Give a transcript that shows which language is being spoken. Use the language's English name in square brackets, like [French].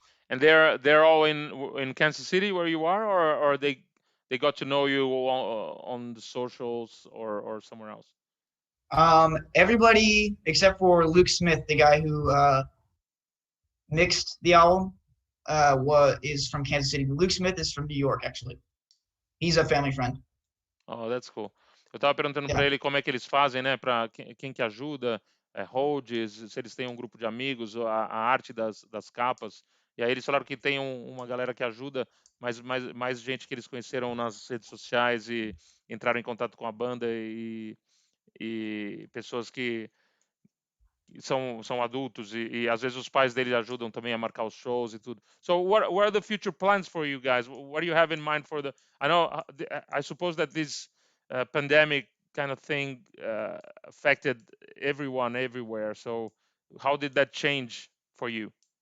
[English] And they're all in Kansas City where you are, or they got to know you on the socials or somewhere else? Everybody except for Luke Smith, the guy who mixed the album, is from Kansas City. Luke Smith is from New York, actually. He's a family friend. Oh, that's cool. [Portuguese] Eu tava perguntando para ele como é que eles fazem, né, para quem que ajuda, holds, se eles têm um grupo de amigos, a arte das capas. E aí eles falaram que tem uma galera que ajuda, mas mais gente que eles conheceram nas redes sociais e entraram em contato com a banda e pessoas que são adultos e às vezes os pais deles ajudam também a marcar os shows e tudo. [English] So what are the future plans for you guys? What do you have in mind for I suppose that this pandemic kind of thing affected everyone everywhere. So how did that change for you?